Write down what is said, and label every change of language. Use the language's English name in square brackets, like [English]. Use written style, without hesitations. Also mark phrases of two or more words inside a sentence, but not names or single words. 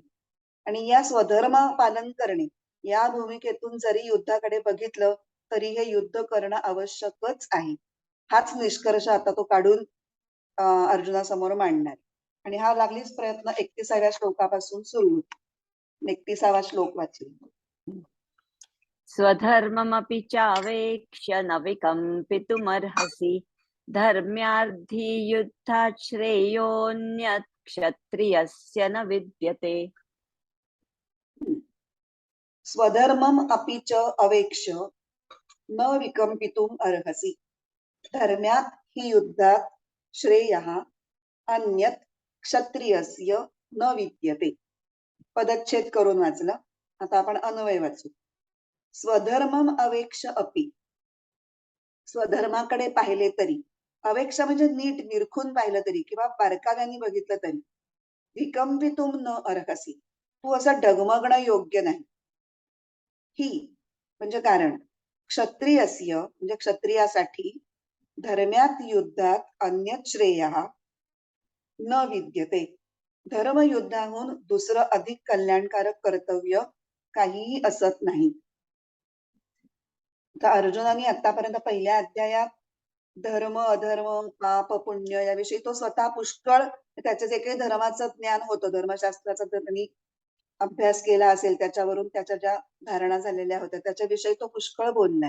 [Marathi] आणि या स्वधर्म पालन करणे या भूमिकेतून जरी युद्धाकडे बघितलं तरी हे युद्ध करणं आवश्यकच आहे. हाच निष्कर्ष आता तो काढून अर्जुनासमोर मांडणार. आणि हा लागलीच प्रयत्न 31व्या श्लोकापासून सुरू होतो. 31वा श्लोक वाचेल. [Sanskrit] स्वधर्ममपि चावेक्ष्य न विकम्पितुमर्हसि धर्म्यार्थी युद्धात् श्रेयोऽन्यत् क्षत्रियस्य न विद्यते. स्वधर्मम अपि च अवेक्ष्य न विकम्पितुम अर्हसि धर्म्यात हि युद्धात श्रेयः अन्यत् क्षत्रियस्य न विद्यते. [Marathi] पदच्छेद करून वाचलं. आता आपण अन्वय वाचू. [Sanskrit] स्वधर्मम अवेक्ष अपि, [Marathi] स्वधर्माकडे पाहिले तरी, अवेक्ष म्हणजे नीट निरखून पाहिलं तरी किंवा बारकाव्याने बघितलं तरी, [Sanskrit] विकंपितुम न अर्हसि, [Marathi] तू असं डगमगणं योग्य नाही. ही म्हणजे कारण, क्षत्रियस्य म्हणजे क्षत्रियासाठी, [Sanskrit] धर्म्यात युद्धात अन्यत् श्रेयः न विद्यते, [Marathi] धर्मयुद्धाहून दुसरं अधिक कल्याणकारक कर्तव्य काहीही असत नाही. तर अर्जुनाने आतापर्यंत पहिल्या अध्यायात धर्म, अधर्म, पाप, पुण्य याविषयी तो स्वतः पुष्कळ त्याचं जे काही धर्माचं ज्ञान होतं, धर्मशास्त्राचा त्यांनी अभ्यास केला असेल, त्याच्यावरून त्याच्या ज्या धारणा झालेल्या होत्या त्याच्याविषयी तो पुष्कळ बोललाय.